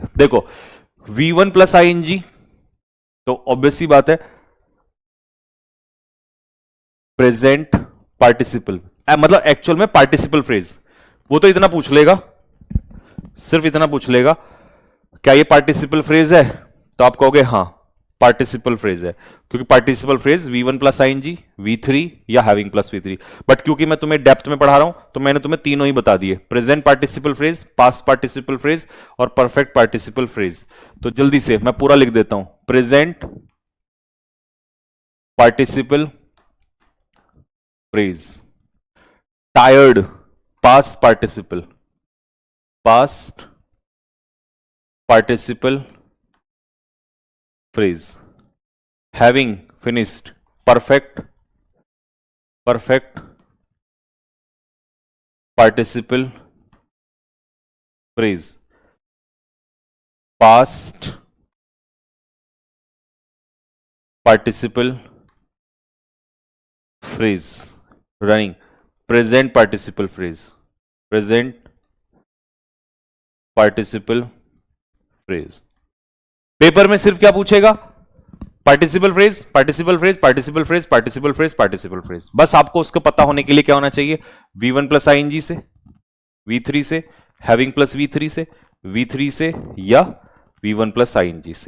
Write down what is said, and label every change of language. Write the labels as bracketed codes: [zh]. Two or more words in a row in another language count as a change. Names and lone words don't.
[hi] देखो [en] V1 plus ING, [hi] तो ऑब्वियसली बात है [en] present participle, [hi] मतलब एक्चुअल में [en] participle phrase, [hi] वो तो इतना पूछ लेगा, सिर्फ इतना पूछ लेगा क्या ये [en] participle phrase [hi] है, तो आप कहोगे हां, [en] participle phrase [hi] है, क्योंकि [en] participle phrase V1 plus ING, V3 [hi] या [en] having plus V3. [hi] बट क्योंकि मैं तुम्हें डेप्थ में पढ़ा रहा हूं तो मैंने तुम्हें तीनों ही बता दिए, [en] present participle phrase, past participle phrase [hi] और [en] perfect participle phrase. [hi] तो जल्दी से मैं पूरा लिख देता हूं, [en] present participle phrase, tired past participle, past participle phrase, having finished perfect participle phrase, past participle phrase, running present participle phrase, present participle phrase। [hi] पेपर में सिर्फ क्या पूछेगा, [en] participle phrase, participle phrase, participle phrase, participle phrase, participle phrase. [hi] बस आपको उसको पता होने के लिए क्या होना चाहिए, [en] V1 plus ING [hi] से, V3 से, [en] having plus V3 [hi] से, V3 से या [en] V1 plus ING [hi] से।